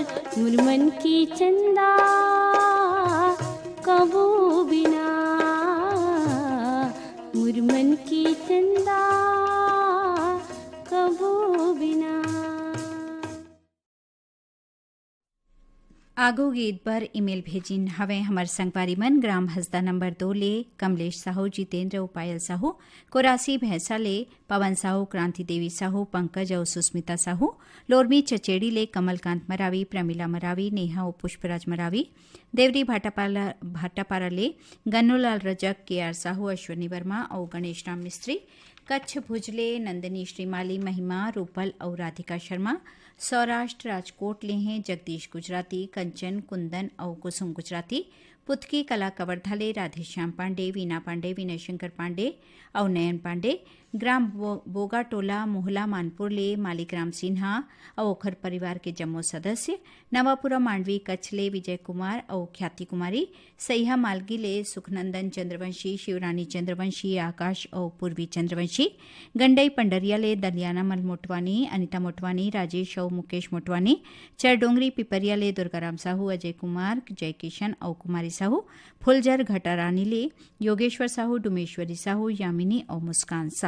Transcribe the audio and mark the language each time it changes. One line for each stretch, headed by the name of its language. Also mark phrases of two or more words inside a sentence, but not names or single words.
Chhattisgarhi: मुरमन की चंदा कबू बिना, मुरमन की चंदा कबू बिना। आगो गीत पर ईमेल भेजिन हवे हमर संगवारी मन ग्राम हसदा नंबर 2 ले कमलेश साहू, जितेंद्र उपायल साहू, कोरासी भैंसा ले पवन साहू, क्रांति देवी साहू, पंकज और सुस्मिता साहू, लोरमी चचेड़ी ले कमलकांत मरावी, प्रमिला मरावी, नेहा और पुष्पराज मरावी, देवरी भाटापारा ले गन्नूलाल रजक, केआर साहू, अश्वनी वर्मा और गणेश राम मिस्त्री, कच्छ भुजले नंदिनी श्रीमाली, महिमा रूपल और राधिका शर्मा, सौराष्ट्र राजकोट ले हैं जगदीश गुजराती, कंचन कुंदन और कुसुम गुजराती, पुतकी कला कवर्धाले राधेश्याम पांडे, वीना पांडे, विनय शंकर पांडे और नयन पांडे, ग्राम बोगाटोला मोहला मानपुर ले मालिकराम सिन्हा और ओखर परिवार के जम्मू सदस्य, नवापुरा मांडवी कच्छ ले विजय कुमार और ख्याति कुमारी, सैहा मालगी ले सुखनंदन चंद्रवंशी, शिवरानी चंद्रवंशी, आकाश और पूर्वी चंद्रवंशी, गंडई पंडरिया ले दलियाना मल मोटवानी, अनिता मोटवानी, राजेश और मुकेश मोटवानी, चरडोंगरी पिपरिया ले दुर्गाराम साहू, अजय कुमार, जय किशन और कुमारी साहू, फुलजर घटारानी ले योगेश्वर साहू, डुमेश्वरी साहू, यामिनी और मुस्कान साहू।